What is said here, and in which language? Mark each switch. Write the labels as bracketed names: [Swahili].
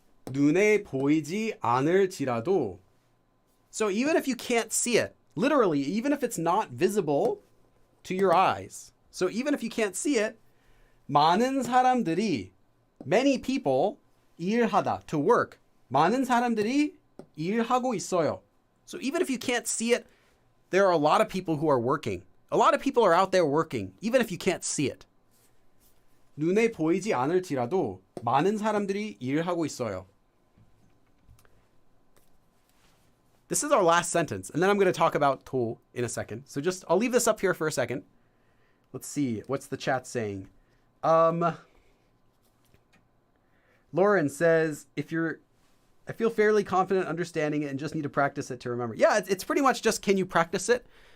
[Korean] 눈에 보이지 않을지라도. [English] So even if you can't see it, literally, even if it's not visible to your eyes. So even if you can't see it, [Korean] 많은 사람들이, [English] many people, 일하다, to work. [Korean] 많은 사람들이 일하고 있어요. [English] So even if you can't see it, there are a lot of people who are working. A lot of people are out there working, even if you can't see it. [Korean] 눈에 보이지 않을지라도 많은 사람들이 일하고 있어요. [English] This is our last sentence, and then I'm going to talk about 도 in a second. So I'll leave this up here for a second. Let's see, what's the chat saying? Lauren says, I feel fairly confident understanding it and just need to practice it to remember. Yeah, it's pretty much just, can you practice it?